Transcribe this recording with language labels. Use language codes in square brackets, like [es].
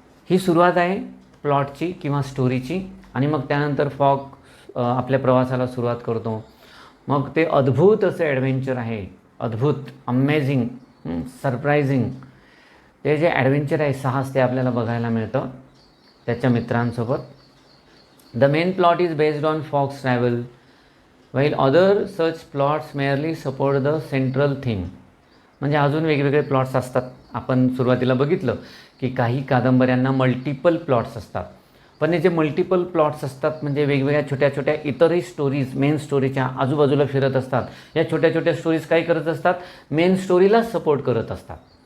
[mr] ही सुरुवात आहे प्लॉटची किंवा स्टोरीची. आणि मग त्यानंतर फॉग आपल्या प्रवासाला सुरुवात करतो. मग ते अद्भुत असं ॲडव्हेंचर आहे, अद्भुत, अमेझिंग, सरप्रायझिंग. ते जे ॲडव्हेंचर आहे, साहस, ते आपल्याला बघायला मिळतं त्याच्या मित्रांसोबत. [en] The main plot is based on Fogg's travel while other such plots merely support the central theme. [mr] म्हणजे अजून वेगवेगळे प्लॉट्स असतात. आपण सुरुवातीला बघितलं की काही कादंबऱ्यांना मल्टिपल प्लॉट्स असतात. पण हे जे मल्टिपल प्लॉट्स असतात म्हणजे वेगवेगळ्या छोट्या छोट्या इतरही स्टोरीज मेन स्टोरीच्या आजूबाजूला फिरत असतात. या छोट्या छोट्या स्टोरीज काय करत असतात, मेन स्टोरीला सपोर्ट करत असतात.